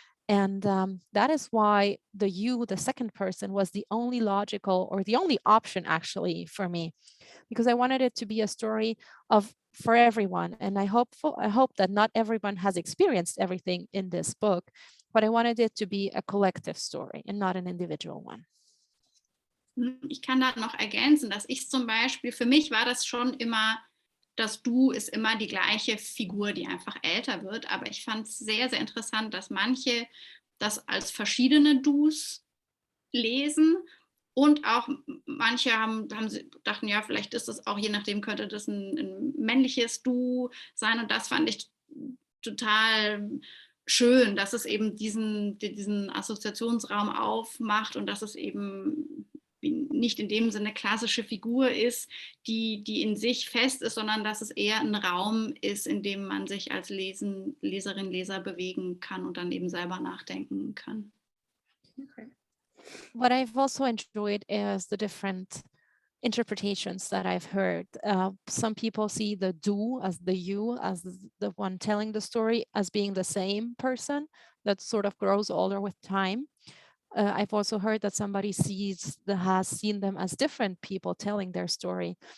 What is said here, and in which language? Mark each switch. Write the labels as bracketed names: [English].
[English] And that is why the second person, was the only logical or the only option actually for me, because I wanted it to be a story for everyone. And I hope that not everyone has experienced everything in this book, but I wanted it to be a collective story and not an individual one. [German] Ich kann da noch ergänzen, dass zum Beispiel, für mich war das schon immer, das Du ist immer die gleiche Figur, die einfach älter wird. Aber ich fand es sehr, sehr interessant, dass manche das als verschiedene Dus lesen und auch manche dachten, ja, vielleicht ist das auch, je nachdem könnte das ein männliches Du sein. Und das fand ich total schön, dass es eben diesen Assoziationsraum aufmacht und dass es eben nicht in dem Sinne klassische Figur ist, die in sich fest ist, sondern dass es eher ein Raum ist, in dem man sich als Leserin, Leser bewegen kann und dann eben selber nachdenken kann. [English] Okay. What I've also enjoyed is the different interpretations that I've heard. Some people see the do as the you, as the one telling the story, as being the same person that sort of grows older with time. I've also heard that somebody has seen them as different people telling their story.